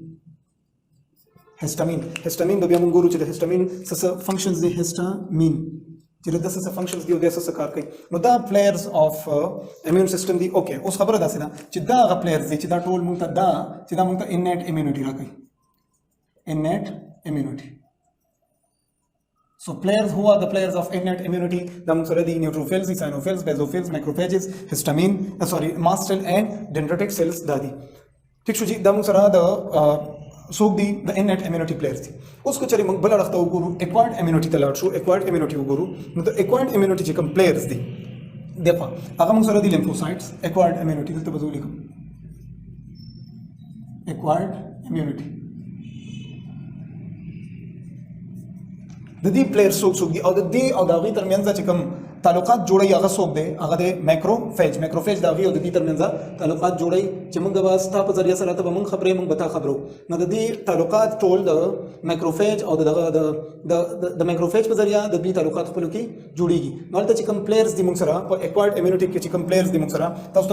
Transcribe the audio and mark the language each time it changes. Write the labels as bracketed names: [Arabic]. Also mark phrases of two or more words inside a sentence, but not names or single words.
[Pashto] هیسټامین به بیا موږ ګورو چې د هیسټامین څه فنکشنز دي. هیسټامین چې د څه فنکشنز دي او د څه کار کوي. نو دا [English] players of immune system [Pashto] دي. اوکې اوس خبره داسې ده چې دا هغه پلیئرز دي چې دا ټول موږ ته موږ ته [English] innate immunity [Pashto] راکوي. [English] innate immunity. So players, who are the players of innate immunity? The [Pashto] موږ سره دي [English] neutrophils, eosinophils, basophils, macrophages, histamine, mast cell and dendritic cells [Pashto] دا دي. ٹھیک شو جی. دا موږ سره د څوک دي د [English] innate immunity players [Pashto] دي. اوس که چېرې موږ بل اړخ ته وګورو [English] acquired immunity [Pashto] ته لاړ شو. [English] acquired immunity [Pashto] وګورو نو د [English] acquired immunity [Pashto] چې کوم players دي دغه هغه موږ سره دي lymphocytes. [English] acquired immunity [Pashto] دلته به زه ولیکم [English] acquired immunity. [Pashto] د دې پلیئر څوک دي او د دې او د هغې ترمنځ چې کوم تعلقات جوړي هغه څوک دی هغه د مایکروفیج دا غي او د دې ترمنځ تعلقات جوړي چې موږ به ستا په ذریعہ سره ته موږ خبرې موږ به تا خبرو نو د دې تعلقات ټول د مایکروفیج او د مایکروفیج په ذریعہ د دې تعلقات خپل کې جوړيږي نو تل چې کوم پلیئرز دي موږ سره په [English] acquired immunity [Pashto] کې چې کوم پلیئرز دي موږ سره تاسو